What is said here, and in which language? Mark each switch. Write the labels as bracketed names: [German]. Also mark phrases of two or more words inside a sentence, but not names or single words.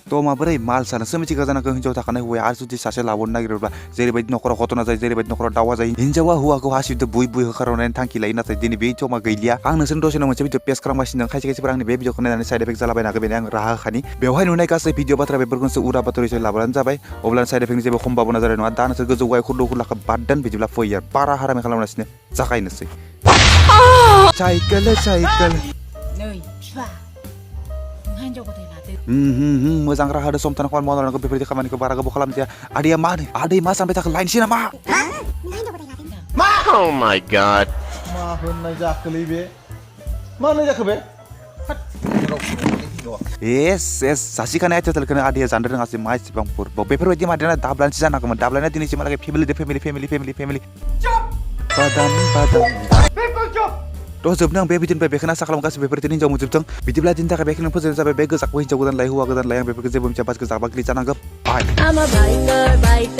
[Bodo] थ' माबोरै माल सानोसो मिथिगौ जानांगौ हिन्जाव थाखानाय हौवाया आरो जुदि सासे लाबोनो नागिरोब्ला जेरैबायदि न'खराव घटना जायो जेरैबायदि न'खराव दावहा जायो हिन्जावा हौवाखौ हासिबदो बुयै बुयै होखारनायनि थांखि लायो नाथाय दिनै बे समा गैलिया आं नोंसोरनो दसेनो मोनसे भिडिअ पेस्ट खालामगासिनो खायसे खायसेफोरा आंनि बे भिडिअखौ नायनानै [English] side effect [Bodo] जालाबायनो हागौ बेनि आं राहा होखानि बेवहाय नुनाय गासै भिडिअ बाथ्रा बेफोरखौसो उरा बाथरिसो लाबानो जाबाय अब्ला साइड इफेक्टनि जेबो सम्भाबना जानाय नङा दा नोंसोर गोजौ गाय खुरलु खुरलाखौ बाद दोन बिदिब्ला फैयो बारा हारामि खालामगासिनो जागायनोसै [English] cycle cycle [Bodo] नै बिफा नोंहा हिनजाव गथाय लादो मोजां राहा होदो सम थाना खामानि मावनांगौ बेफोरबायदि खामानिखौ बारा गोबाव खालामजाया आदैया मा होनो आदै मा सानबाय थाखो लायनोसै नामा [English] Oh my god. [Bodo] मा होननाय जाखोलै बे मा होननाय जाखो बे एस सासिखानाय आथिखालखौनो आदैया जानो रोङासै मा इसेबां पुरबाव बेफोरबायदि मादैना दाब्लानोसो जानांगौमोन दाब्लाना दिनैसिमहालागै फेमिलि बादाम थ' जोबनो आं बे भिडिअनिफ्राय बेखौनो आसा खालामो गासैबो बेफोर हिन्जाव मोनजोबथों बिदिब्ला दिनै थाखाय बेखौनो फोजोबनाय जाबाय बे गोजाखौ हिन्जाव गोदान लाय हौवा गोदान लाय आं बेफोरखौ जेबो मिथिया बास गोजाबा ग्रि जानांगौ बाय